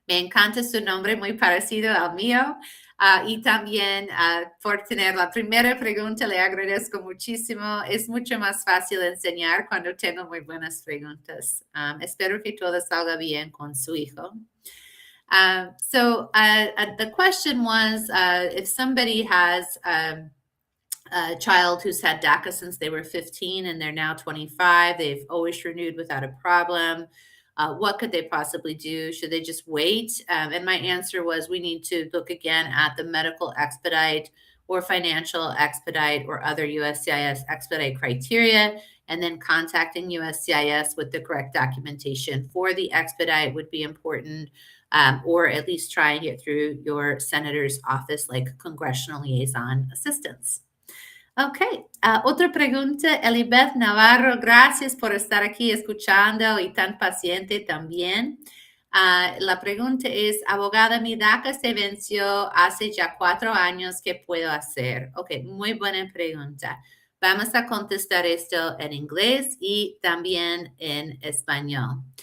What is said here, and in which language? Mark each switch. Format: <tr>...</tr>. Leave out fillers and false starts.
<es>Me encanta su nombre, muy parecido al mío. Y también por tener la primera pregunta, le agradezco muchísimo. Es mucho más fácil enseñar cuando tengo muy buenas preguntas. Espero que todo salga bien con su hijo.</es> <en>The question was if somebody has a child who's had Daca since they were 15 and they're now 25. They've always renewed without a problem. What could they possibly do? Should they just wait? And my answer was we need to look again at the medical expedite or financial expedite or other USCIS expedite criteria, and then contacting USCIS with the correct documentation for the expedite would be important, or at least trying it through your senator's office, like congressional liaison assistance.</en> <es>Ok, otra pregunta, Elibeth Navarro, gracias por estar aquí escuchando y tan paciente también. La pregunta es, abogada, mi DACA se venció hace ya 4 años, ¿qué puedo hacer? Ok, muy buena pregunta. Vamos a contestar esto en inglés y también en español.</es>